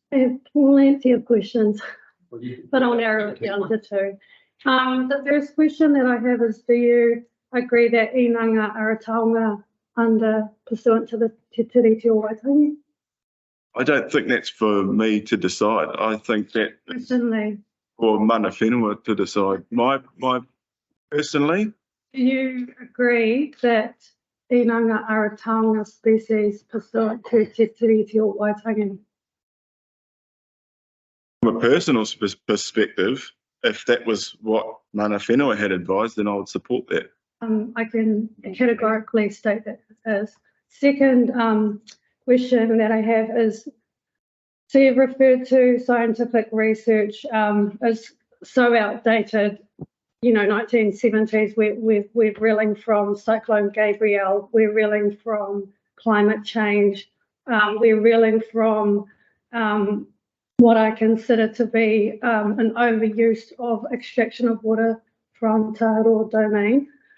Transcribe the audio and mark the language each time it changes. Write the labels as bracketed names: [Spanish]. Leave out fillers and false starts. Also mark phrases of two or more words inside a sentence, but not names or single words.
[English] I have plenty of questions, but I'll narrow it down to two. The first question that I have is, do you agree that inanga are a taonga under pursuant to the Te Tiriti o Waitangi? I don't think that's for me to decide. I think that it's for [Māori] mana whenua [English] to decide. My personally. Do you agree that inanga are a taonga species pursuant to Te Tiriti o Waitangi? From a personal perspective, if that was what [Māori] mana whenua [English] had advised, then I would support that. I can categorically state that as. Second question that I have is, so you've referred to scientific research as so outdated, you know, 1970s, we're reeling from Cyclone Gabrielle, we're reeling from climate change, we're reeling from what I consider to be an overuse of extraction of water from Taharoa domain.